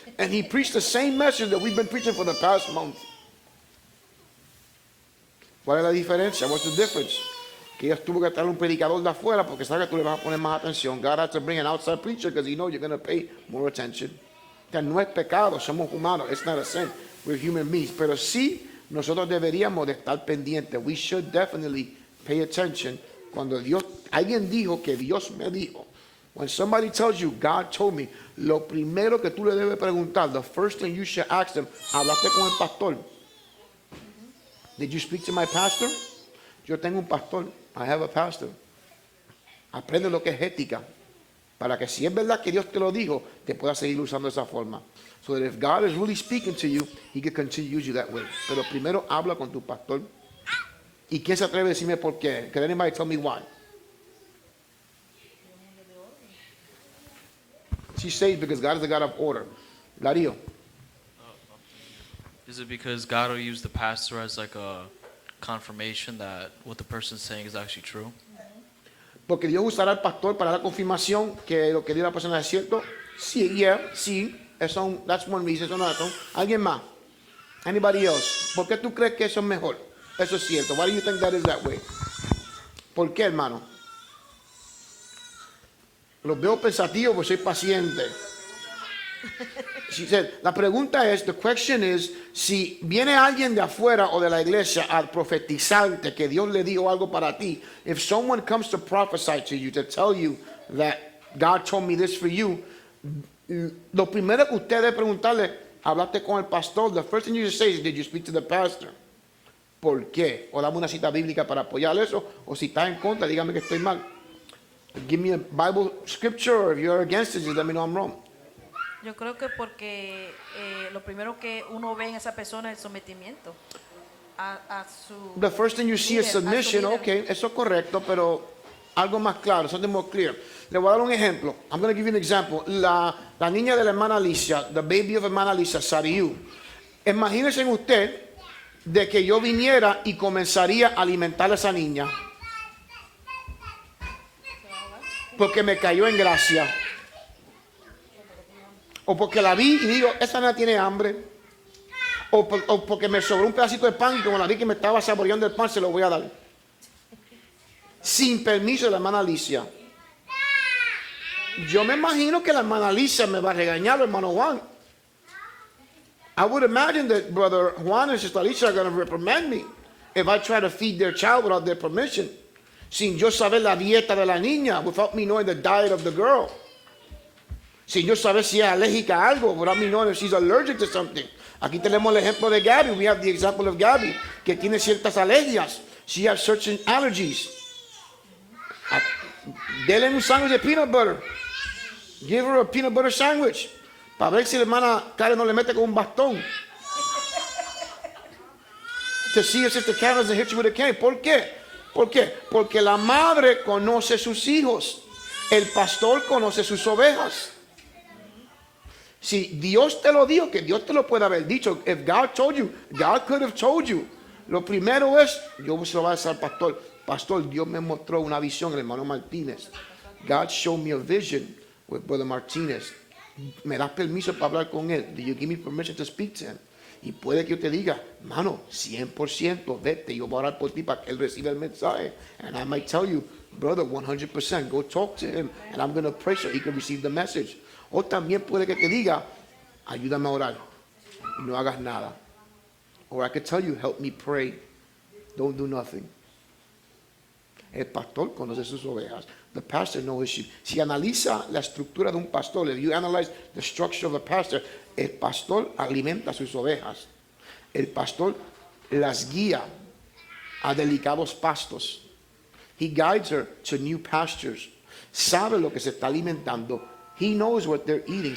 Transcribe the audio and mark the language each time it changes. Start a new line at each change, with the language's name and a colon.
English: And he preached the same message that we've been preaching for the past month.
Spanish: ¿Cuál es la diferencia?
English: What's the difference?
Spanish: Que Dios tuvo que traer un predicador de afuera porque sabe que tú le vas a poner más atención.
English: God had to bring an outside preacher because he knows you're going to pay more attention.
Spanish: Que no es pecado, somos humanos.
English: It's not a sin. We're human beings.
Spanish: Pero sí, nosotros deberíamos de estar pendientes.
English: We should definitely pay attention.
Spanish: Cuando alguien dijo que Dios me dijo.
English: When somebody tells you, God told me,
Spanish: lo primero que tú le debes preguntar,
English: the first thing you should ask them,
Spanish: ¿hablaste con el pastor?
English: Did you speak to my pastor?
Spanish: Yo tengo un pastor.
English: I have a pastor.
Spanish: Aprende lo que es ética. Para que si es verdad que Dios te lo dijo, te pueda seguir usando de esa forma.
English: So that if God is really speaking to you, He can continue to use you that way.
Spanish: Pero primero habla con tu pastor. ¿Y quién se atreve a decirme por qué?
English: Can anybody tell me why? She says because God is a God of order. Darío. Is it because God will use the pastor as like a confirmation that what the person's saying is actually true?
Spanish: Porque Dios usará al pastor para la confirmación que lo que dice la persona es cierto. Sí, sí.
English: That's one reason.
Spanish: Eso no es razón. ¿Alguien más?
English: Anybody else?
Spanish: ¿Por qué tú crees que eso es mejor? Eso es cierto.
English: Why do you think that is that way?
Spanish: ¿Por qué, hermano? Los veo pensativos porque soy paciente.
English: She said,
Spanish: la pregunta es,
English: the question is,
Spanish: si viene alguien de afuera o de la iglesia a profetizarte que Dios le dijo algo para ti,
English: if someone comes to prophesy to you, to tell you that God told me this for you,
Spanish: lo primero que usted debe preguntarle, hablaste con el pastor,
English: the first thing you should say is, did you speak to the pastor?
Spanish: ¿Por qué? O dame una cita bíblica para apoyar eso, o si está en contra, dígame que estoy mal.
English: Give me a Bible scripture, or if you're against it, just let me know I'm wrong.
Spanish: Yo creo que porque lo primero que uno ve en esa persona es el sometimiento a su
English: The first thing you see is
Spanish: líder, a su
English: submission,
Spanish: líder. okay, eso es correcto, pero algo más claro,
English: something more clear.
Spanish: Le voy a dar un ejemplo.
English: I'm going to give you an example.
Spanish: La niña de la hermana Alicia,
English: the baby of
Spanish: hermana Alicia, Sariu. Imagínense usted de que yo viniera y comenzaría a alimentar a esa niña. Porque me cayó en gracia. O porque la vi y digo, esa niña tiene hambre. O porque me sobró un pedacito de pan y como la vi que me estaba saboreando el pan, se lo voy a dar. Sin permiso de la hermana Alicia. Yo me imagino que la hermana Alicia me va a regañar, el hermano Juan.
English: I would imagine that Brother Juan and Sister Alicia are going to reprimand me if I try to feed their child without their permission.
Spanish: Sin yo saber la dieta de la niña,
English: without me knowing the diet of the girl.
Spanish: Sin yo saber si es alérgica a algo,
English: without me knowing if she's allergic to something.
Spanish: Aquí tenemos el ejemplo de Gabby.
English: We have the example of Gabby,
Spanish: que tiene ciertas alergias.
English: She has certain allergies.
Spanish: Dele un sándwich de peanut butter.
English: Give her a peanut butter sandwich.
Spanish: Para ver si la hermana Karen no le mete con un bastón.
English: To see if Sister Karen doesn't hit you with a cane.
Spanish: ¿Por qué? ¿Por qué? Porque la madre conoce sus hijos. El pastor conoce sus ovejas. Si Dios te lo dijo, que Dios te lo puede haber dicho.
English: If God told you, God could have told you.
Spanish: Lo primero es, yo se lo voy a decir al pastor. Pastor, Dios me mostró una visión, el hermano Martínez.
English: God showed me a vision with Brother Martínez.
Spanish: ¿Me das permiso para hablar con él?
English: Do you give me permission to speak to him?
Spanish: Y puede que yo te diga, mano, 100%, vete, yo voy a orar por ti para que él reciba el mensaje.
English: And I might tell you, brother, 100%, go talk to him. And I'm going to pray so he can receive the message.
Spanish: O también puede que te diga, ayúdame a orar. Y no hagas nada.
English: Or I could tell you, help me pray. Don't do nothing.
Spanish: El pastor conoce sus ovejas.
English: The pastor knows his sheep.
Spanish: Si analiza la estructura de un pastor,
English: if you analyze the structure of a pastor,
Spanish: el pastor alimenta sus ovejas. El pastor las guía a delicados pastos.
English: He guides her to new pastures.
Spanish: Sabe lo que se está alimentando.
English: He knows what they're eating.